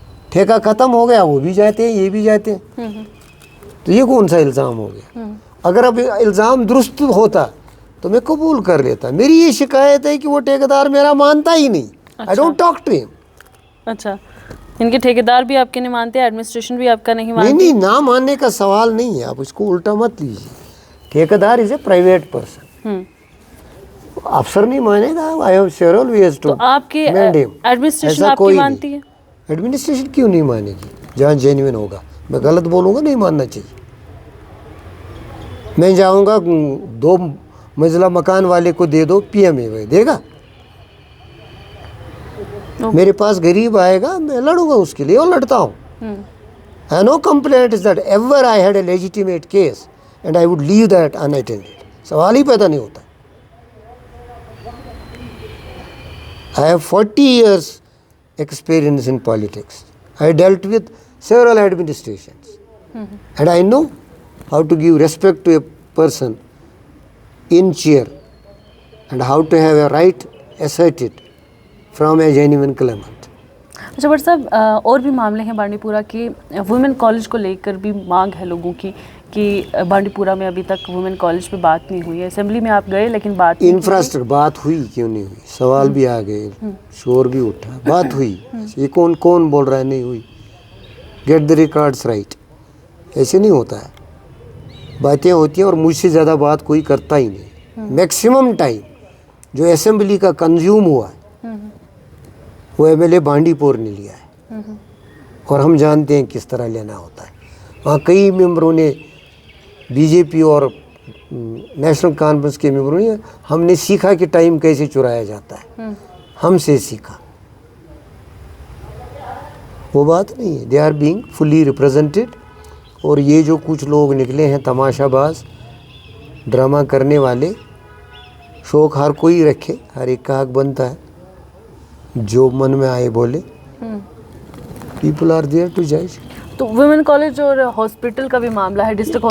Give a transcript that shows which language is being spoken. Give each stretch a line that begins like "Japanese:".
Urdu: ٹھیکہ ختم ہو گیا وہ بھی جاتے ہیں یہ بھی جاتے ہیں, تو یہ کون سا الزام ہو گیا؟ اگر اب الزام درست ہوتا تو میں قبول کر لیتا. میری یہ شکایت ہے کہ وہ ٹھیکیدار میرا مانتا ہی نہیں.
English: I don't talk to him.
Urdu: اچھا, ان کے ٹھیکیدار بھی آپ کے نہیں مانتے, ایڈمنسٹریشن بھی آپ کا نہیں مانتی؟ نہیں, نہ ماننے کا سوال نہیں ہے, آپ اس کو الٹا مت لیجیے.
English: ٹھیکیدار is a private person.
Urdu: افسر نہیں مانے گا,
English: I have several ways to
Urdu: تو آپ کی ایڈمنسٹریشن آپ کی مانتی ہے؟ ایڈمنسٹریشن کیوں نہیں مانے گی؟ جہاں جینوئن ہوگا. میں غلط بولوں گا نہیں ماننا چاہیے. میں جاؤں گا 2 منزلہ مکان والے کو دے دو پی ایم اے دے گا؟ میرے پاس غریب آئے گا, میں لڑوں گا اس کے لیے, اور لڑتا ہوں.
English: I no complaint that ever I had a legitimate case and I would leave that unattended.
Urdu: سوال ہی پیدا نہیں ہوتا.
English: I have 40 years experience in politics. I dealt with several administrations. And I know how to give respect to a person in chair and how to have a right asserted from a genuine claimant.
Urdu: اچھا but صاحب, اور بھی معاملے ہیں بانڈی پورہ کی. Women college کو لے کر بھی مانگ ہے لوگوں کی کہ بانڈی پورہ میں ابھی تک وومن کالج پہ بات نہیں ہوئی ہے. اسمبلی میں آپ گئے لیکن بات نہیں. انفراسٹرکچر بات ہوئی کیوں نہیں ہوئی؟ سوال بھی آ گئے, شور بھی اٹھا, بات ہوئی. یہ کون بول رہا ہے نہیں ہوئی؟
English: Get the records right.
Urdu: ایسے نہیں ہوتا ہے, باتیں ہوتی ہیں, اور مجھ سے زیادہ بات کوئی کرتا ہی نہیں. میکسیمم ٹائم جو اسمبلی کا کنزیوم ہوا ہے وہ ایم ایل اے بانڈی پور نے لیا ہے, اور ہم جانتے ہیں کس طرح لینا ہوتا ہے. وہاں کئی ممبروں نے, بی جے پی اور نیشنل کانفرنس کے ممبروں نے, ہم نے سیکھا کہ ٹائم کیسے چرایا جاتا ہے, ہم سے سیکھا. وہ بات نہیں ہے.
English: They are being fully represented.
Urdu: اور یہ جو کچھ لوگ نکلے ہیں تماشا باز, ڈرامہ کرنے والے, شوق ہر کوئی رکھے, ہر ایک کا حق بنتا ہے, جو من میں آئے بولے.
English: People are their to جج.
Urdu: تو ویمن کالج اور ہاسپٹل کا بھی معاملہ ہے, ڈسٹرکٹ